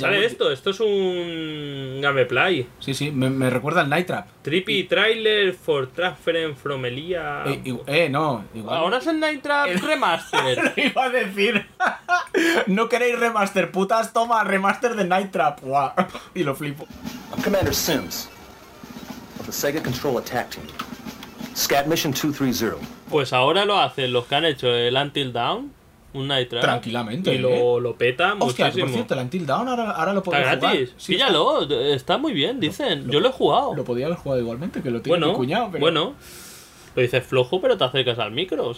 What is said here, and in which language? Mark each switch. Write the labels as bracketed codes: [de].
[es] Sale esto. Esto es un... Gameplay. Sí. Me recuerda al Night Trap. [en] Trippy trailer for Transference from Elijah. [es] No. Igual. Ahora es el Night Trap remaster. Lo iba a decir. No queréis remaster, putas. Toma, remaster de Night Trap. Buah. Y lo flipo. [en] I'm Commander Sims of the Sega Control Attack Team. Scat Mission 230. [es] Pues ahora lo hacen los que han hecho el Until Dawn. Un Night Trap. Tranquilamente. Y lo peta muchísimo. Hostia, por cierto, el Until Dawn ahora lo puedo jugar. ¿Está gratis? Sí, píllalo, está muy bien, dicen. Yo lo he jugado. Lo podía haber jugado igualmente, que lo tiene mi cuñado. Pero... Bueno, lo dices flojo, pero te acercas al micro.